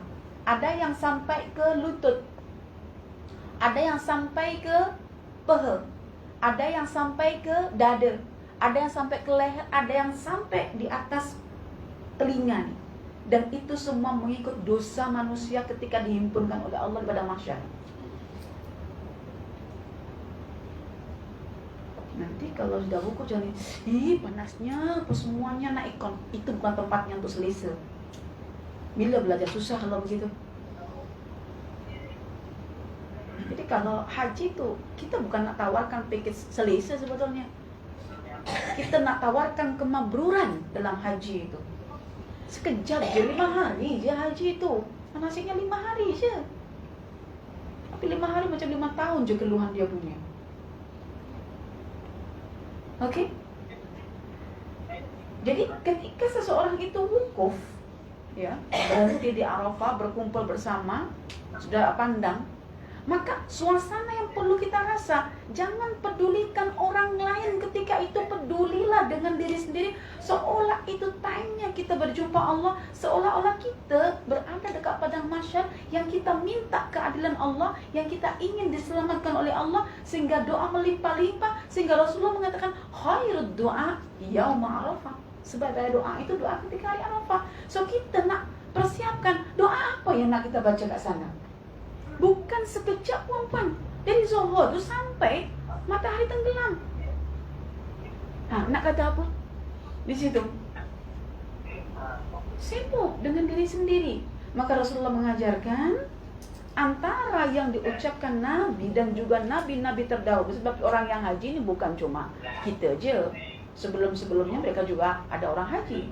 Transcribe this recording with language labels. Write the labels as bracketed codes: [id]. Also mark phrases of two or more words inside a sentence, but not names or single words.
[ms] Ada yang sampai ke lutut, ada yang sampai ke peha, ada yang sampai ke dada, ada yang sampai ke leher, ada yang sampai di atas telinga. Dan itu semua mengikut dosa manusia ketika dihimpunkan oleh Allah pada mahsyar. Nanti kalau sudah wukuf jangan, panasnya, apa semuanya naik kon. Itu bukan tempatnya untuk selesa. Bila belajar susah kalau begitu. Jadi kalau haji itu kita bukan nak tawarkan paket selesa sebetulnya. Kita nak tawarkan kemabruran dalam haji itu. Sekejap je, 5 hari je haji itu. Manasiknya 5 hari je. Tapi 5 hari macam 5 tahun je keluhan dia punya. Okey? Jadi ketika seseorang itu wukuf, ya, berhenti di Arafah, berkumpul bersama, sudah pandang, maka suasana yang perlu kita rasa, jangan pedulikan orang lain ketika itu, pedulilah dengan diri sendiri. Seolah itu time-nya kita berjumpa Allah, seolah-olah kita berada dekat padang mahsyar yang kita minta keadilan Allah, yang kita ingin diselamatkan oleh Allah, sehingga doa melimpah-limpah, sehingga Rasulullah mengatakan [ar] خير الدعاء يوم عرفة. [ms] Sebagai doa itu doa ketika hari Arafah. So kita nak persiapkan doa apa yang nak kita baca kat sana. Bukan sekejap puan-puan. Dari Zuhur tu sampai matahari tenggelam. Nak kata apa? Di situ sibuk dengan diri sendiri. Maka Rasulullah mengajarkan antara yang diucapkan Nabi dan juga Nabi-Nabi terdahulu. Sebab orang yang haji ini bukan cuma kita je. Sebelum-sebelumnya mereka juga ada orang haji.